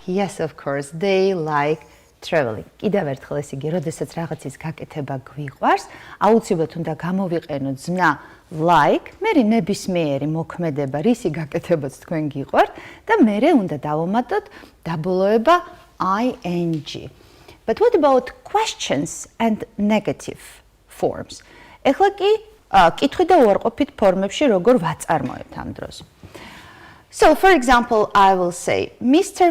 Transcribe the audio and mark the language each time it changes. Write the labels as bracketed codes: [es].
[en] Yes, of course, they like traveling. [ka] კიდევ ერთხელ ეს იგი, როდესაც რაღაცის გაკეთება გვიყვარს, აუცილებლად უნდა გამოვიყენოთ ზნა like, მერე ნებისმიერი მოქმედება, რისი გაკეთებაც თქვენ გიყვართ და მერე უნდა დავამატოთ დაბოლოება ing. [en] But what about questions and negative forms? [ka] ეხლა კი კითხვი და უარყოფით ფორმებში როგორ ვაწარმოებთ ამ დროს. [en] So, for example, I will say, Mr.